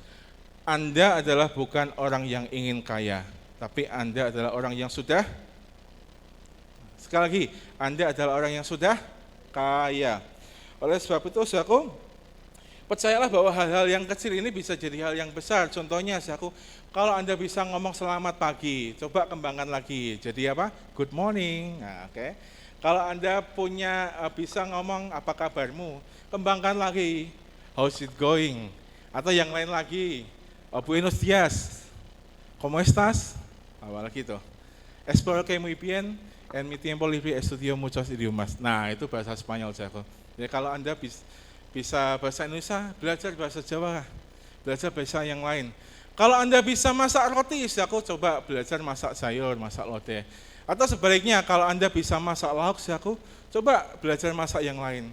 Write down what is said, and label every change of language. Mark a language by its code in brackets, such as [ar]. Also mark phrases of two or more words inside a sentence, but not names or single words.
[id] Anda adalah bukan orang yang ingin kaya, tapi Anda adalah orang yang sudah, sekali lagi, Anda adalah orang yang sudah kaya. Oleh sebab itu, saudaraku, percayalah bahwa hal-hal yang kecil ini bisa jadi hal yang besar. Contohnya, saudaraku, kalau Anda bisa ngomong selamat pagi, coba kembangkan lagi. Jadi apa? [en] Good morning. [id] Nah, oke. Kalau Anda bisa ngomong apa kabarmu, kembangkan lagi, [en] how's it going? [id] Atau yang lain lagi, [es] buenos dias, ¿cómo estás? [id] Apalagi itu, [es] espero que muy bien, en mi tiempo libre estudio muchos idiomas. [id] Nah, itu bahasa Spanyol, saudaraku. Jadi kalau Anda bisa bahasa Indonesia, belajar bahasa Jawa, belajar bahasa yang lain. Kalau Anda bisa masak roti, saudaraku, coba belajar masak sayur, masak lodeh. Atau sebaliknya, kalau Anda bisa masak lauk, saudaraku, coba belajar masak yang lain.